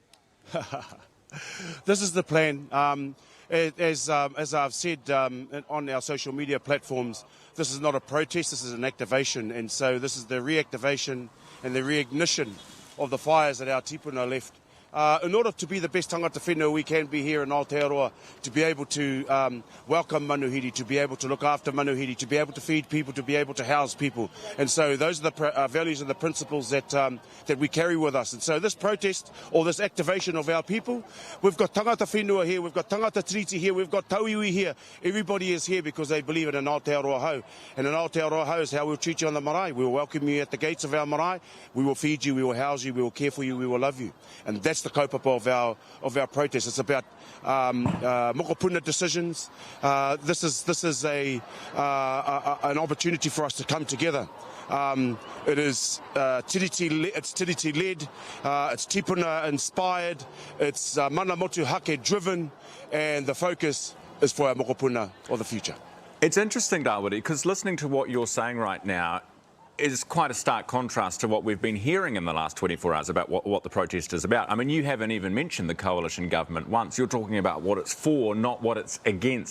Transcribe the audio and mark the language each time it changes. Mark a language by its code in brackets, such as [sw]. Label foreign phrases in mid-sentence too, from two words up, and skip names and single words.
[en] This is the plan. As I've said on our social media platforms, this is not a protest, this is an activation. And so this is the reactivation and the reignition of the fires that our tipuna left. In order to be the best [mi] tangata whenua [en] we can be here in Aotearoa, to be able to welcome manuhiri, to be able to look after manuhiri, to be able to feed people, to be able to house people. And so those are the values and the principles that we carry with us. And so this protest, or this activation of our people, we've got [mi] tangata whenua [en] here, we've got [mi] tangata tiriti [en] here, we've got tauiwi here. Everybody is here because they believe in an Aotearoa hau. And an Aotearoa hau is how we'll treat you on the marae. We will welcome you at the gates of our marae. We will feed you, we will house you, we will care for you, we will love you. And that's the kaupapa of our protest. It's about mokopuna decisions. This is an opportunity for us to come together. It is tiriti led, it's tipuna inspired, it's [mi] mana motu hake [en] driven, and the focus is for our mokopuna of the future. It's interesting, Rawiri, because listening to what you're saying right now is quite a stark contrast to what we've been hearing in the last 24 hours about what the protest is about. I mean, you haven't even mentioned the coalition government once. You're talking about what it's for, not what it's against.